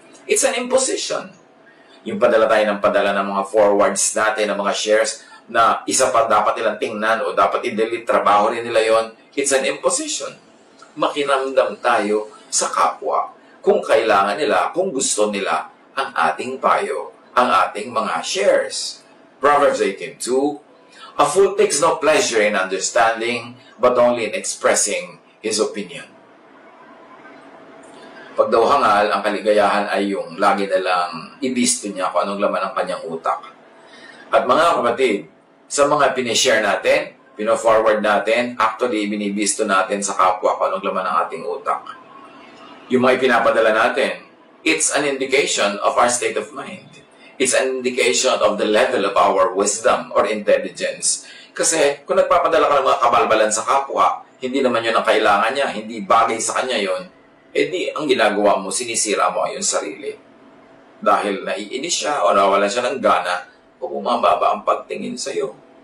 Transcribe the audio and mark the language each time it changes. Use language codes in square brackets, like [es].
[en] It's an imposition. [tl] Yung padala tayo ng padala ng mga forwards natin, ng mga shares, na isa pa dapat nilang tingnan o dapat i-delete, trabaho rin nila yon. It's an imposition. Makiramdam tayo sa kapwa kung kailangan nila, kung gusto nila ang ating payo, ang ating mga shares. [en] Proverbs 18:2, "A fool takes no pleasure in understanding, but only in expressing his opinion." [tl] Pag daw hangal, ang kaligayahan ay yung lagi nalang ibisto niya kung anong laman ng kanyang utak. At mga kapatid, sa mga pinishare natin, pino-forward natin, actually binibisto natin sa kapwa kung anong laman ng ating utak. Yung mga ipinapadala natin, [en] it's an indication of our state of mind. It's an indication of the level of our wisdom or intelligence. [tl] Kasi kung nagpapadala ka ng mga kabalbalan sa kapwa, hindi naman yun ang kailangan niya, hindi bagay sa kanya yun, di ang ginagawa mo, sinisira mo yung sarili. Dahil naiinis siya o nawalan siya ng gana, o bumababa ang pagtingin sa'yo.